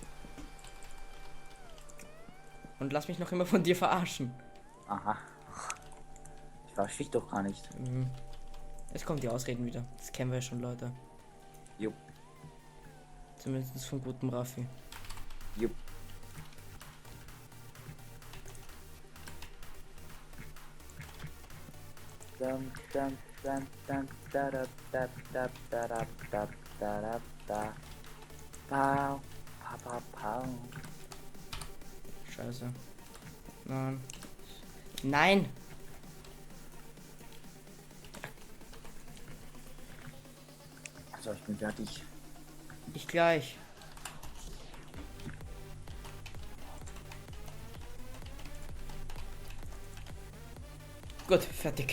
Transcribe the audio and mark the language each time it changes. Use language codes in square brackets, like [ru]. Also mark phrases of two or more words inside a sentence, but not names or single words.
[de] Und lass mich noch immer von dir verarschen. Aha. Ich verarsche dich doch gar nicht. Mhm. Jetzt kommen die Ausreden wieder. Das kennen wir ja schon, Leute. Jupp. Zumindest von gutem Raffi. Jupp. Dum, dum, dum, dum, da, da, da, da, da, da, da, da, da, da. Pau, pau, pau, pau. Scheiße. Nein. Nein! Also, ich bin fertig. Ich gleich. Gut, fertig.